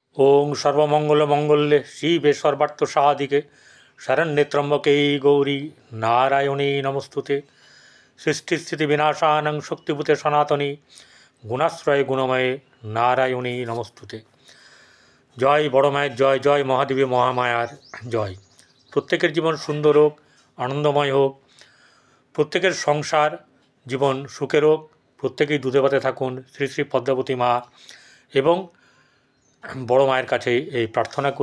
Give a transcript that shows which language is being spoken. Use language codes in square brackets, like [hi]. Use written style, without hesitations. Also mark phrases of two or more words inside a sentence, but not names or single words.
[sa] ওং সর্বমঙ্গলমঙ্গলে শিবে সর্বার্থ সাধিকে শরণ্যে ত্র্যম্বকে গৌরী নারায়ণী নমস্তুতে। সৃষ্টিস্থিতি বিনাশানং শক্তিভূতে সনাতনী গুণাশ্রয়ে গুণময়ে নারায়ণী নমস্তুতে। [bn] জয় বড় মায়ের জয়, জয় মহাদেবী মহামায়ার জয়। প্রত্যেকের জীবন সুন্দর হোক, আনন্দময় হোক, প্রত্যেকের সংসার জীবন সুখের হোক, প্রত্যেকেই দুধে ভাতে থাকুন শ্রী শ্রী পদ্মাবতী মা এবং বড় মায়ের কাছে এই প্রার্থনা করি।